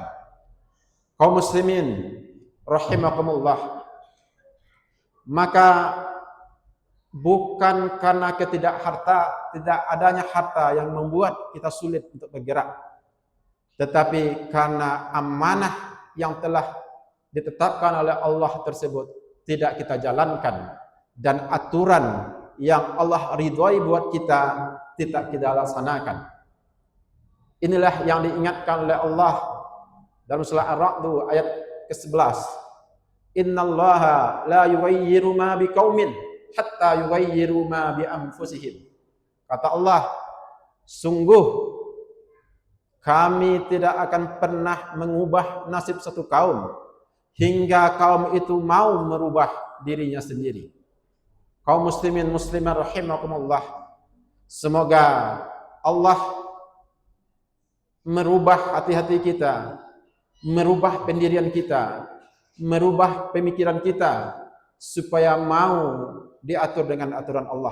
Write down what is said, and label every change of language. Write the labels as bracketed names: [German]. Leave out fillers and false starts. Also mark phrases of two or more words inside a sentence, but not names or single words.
[Indonesian] Kaum muslimin rahimakumullah, maka bukan karena tidak adanya harta yang membuat kita sulit untuk bergerak, tetapi karena amanah yang telah ditetapkan oleh Allah tersebut tidak kita jalankan, dan aturan yang Allah ridhoi buat kita tidak kita laksanakan. Inilah yang diingatkan oleh Allah dalam surah Ar-Ra'd ayat ke-11. [Arabic] إن الله لا يغير ما بقوم حتى يغيروا ما بأنفسهم. [Indonesian] Kata Allah, sungguh kami tidak akan pernah mengubah nasib satu kaum hingga kaum itu mau merubah dirinya sendiri. Kaum muslimin muslimat rahimakumullah, semoga Allah merubah hati-hati kita, merubah pendirian kita, merubah pemikiran kita, supaya mau diatur dengan aturan Allah.